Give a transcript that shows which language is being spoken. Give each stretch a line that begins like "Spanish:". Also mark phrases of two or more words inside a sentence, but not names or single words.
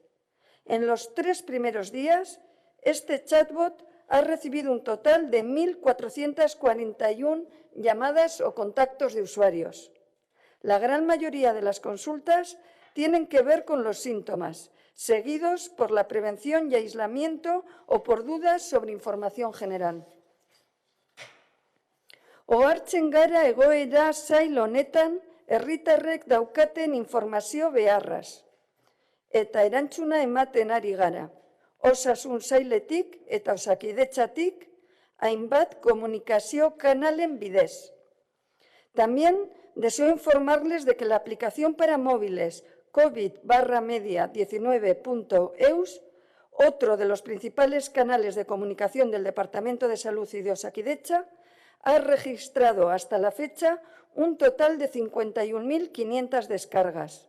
Spanish: En los 3 primeros días, este chatbot ha recibido un total de 1.441 llamadas o contactos de usuarios. La gran mayoría de las consultas tienen que ver con los síntomas, seguidos por la prevención y aislamiento o por dudas sobre información general.
Basque: Ohartzen gara egoera zail honetan herritarrek daukaten informazio beharraz. Eta erantzuna ematen ari gara. Osasun sailetik eta Osakidetzatik hainbat komunikazio kanalen bidez.
Spanish: También deseo informarles de que la aplicación para móviles COVID-media19.eus, otro de los principales canales de comunicación del Departamento de Salud y de Osakidetza, ha registrado hasta la fecha un total de 51.500 descargas.